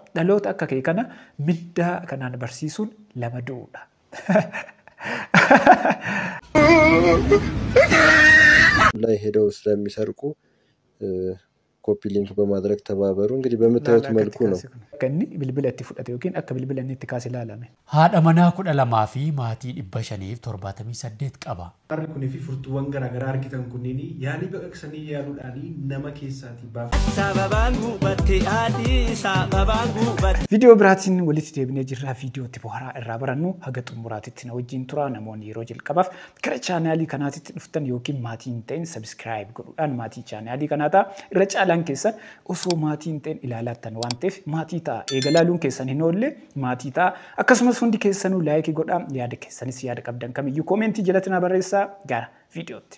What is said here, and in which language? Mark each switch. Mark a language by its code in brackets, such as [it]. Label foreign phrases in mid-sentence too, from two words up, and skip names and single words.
[om] dhaloota akka kee kana middaa kanaan barsiisuun lama duudha. [am] ላይ ሄደው ስለሚሰርቁ ኮፒ ሊንክ በማድረግ ተባበሩ እንግዲህ በመታየት መልኩ ነው [om] ከኒ bilbila itti fudhate yookiin akka bilbila inni itti kaase ilaalame haadha manaa 12 fi maatii 578 qaba Harri kunii fi furtuuwwan garaagaraa argitan kunniin yaalii baqaqsanii yaaluudhaanii nama keessaatii baafa. Viidiyoo biraatiin walitti deebinee jirra viidiyootti bohaaraa irraa barannu haga xumuraatitti na wajjin tura namoonni yeroo jalqabaaf gara chaanaalii kanaatitti dhuftan yookiin maatii hin ta'in subscribe godhuudhaan maatii chaanaalii kanaataa irra caalaan keessan osoo maatii hin ta'in ilaalaattan waan ta'eef maatii ta'a eegalaaluun keessan hin oolle maatii ta'a akkasumas hundi keessanuu laayikii godhaa yaada keessanis yaada qabdan kamiyyuu koomentii jalatti na barreessaa gara viidiyootti.